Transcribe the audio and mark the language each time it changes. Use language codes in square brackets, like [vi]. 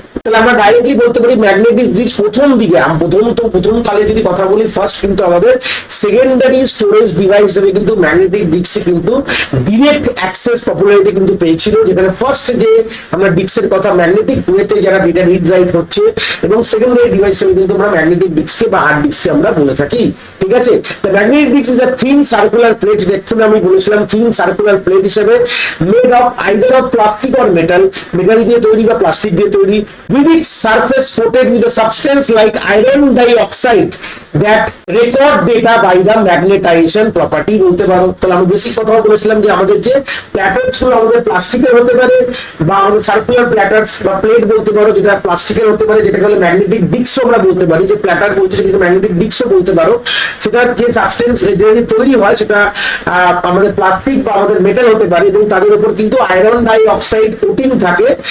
[bn] তাহলে আমরা ডাইরেক্টলি বলতে পারি ম্যাগনেটিক ডিস্ক প্রথম দিকে, প্রথম কালে যদি কথা বলি, ফার্স্ট কিন্তু আমাদের সেকেন্ডারি স্টোরেজ ডিভাইস হিসেবে কিন্তু ম্যাগনেটিক ডিস্কে কিন্তু ডিরেক্ট অ্যাক্সেস পপুলারিটি কিন্তু পেয়েছিল, যেখানে ফার্স্ট যে আমরা ডিস্কের কথা ম্যাগনেটিক ওয়েতে যারা ডেটা রিড রাইট হচ্ছে, এবং সেকেন্ডারি ডিভাইস হিসেবে কিন্তু আমরা ম্যাগনেটিক ডিস্কে বা হার্ড ডিস্কে আমরা বলে থাকি। ঠিক আছে, [en] the magnetic disk is a thin circular plate, [bn] দেখুন আমি বলেছিলাম থিন সার্কুলার প্লেট হিসেবে, [en] made of either of plastic or metal, [bn] metal দিয়ে তৈরি বা প্লাস্টিক দিয়ে তৈরি, [en] with its surface coated with a substance like iron dioxide that record data by the magnetization property [bn] বলতে পারো। তাহলে আমি বেসিক কথা বলেছিলাম যে আমাদের যে প্ল্যাটার্স গুলো আমাদের প্লাস্টিকের হতে পারে বা আমাদের সার্কুলার প্ল্যাটার্স বা প্লেট বলতে পারো যেটা প্লাস্টিকের হতে পারে, যেটাকে বলে ম্যাগনেটিক ডিস্কও আমরা বলতে পারি, যে প্ল্যাটার বলতে সেটাকে ম্যাগনেটিক ডিস্কও বলতে পারো। সেটার যে সাবস্টেন্স যে তৈরি হয় সেটা আমাদের প্লাস্টিক বা আমাদের মেটাল হতে পারে এবং তাদের উপর কিন্তু আয়রন ডাই অক্সাইড কোটিং থাকে।